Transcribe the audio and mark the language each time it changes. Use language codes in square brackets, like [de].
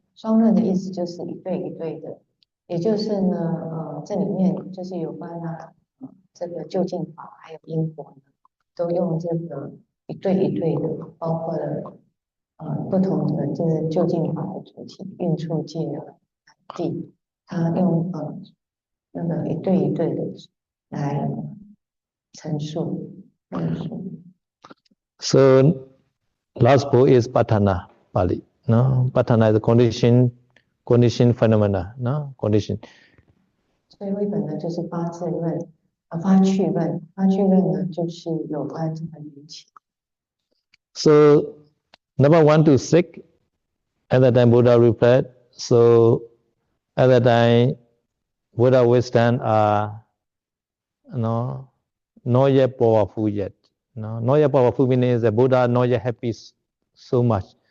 [zh] 双论的意思就是一对一对的，也就是呢，这里面就是有关这个究竟法还有因果呢，都用这个一对一对的，包括了。不同的就是究竟法的主题，运处界地，他用那个一对一对的来陈述论述。 [en] So last book is Patthana Pali. No, Patthana is the condition condition phenomena, no condition. [zh] 最后一本呢就是八字论，发趣论，发趣论呢就是有关这个缘起。 [en] So number 1 to 6, at that time Buddha reflect. So at that time Buddha wisdom are not yet powerful yet. No, not yet powerful means that Buddha not yet happy so much.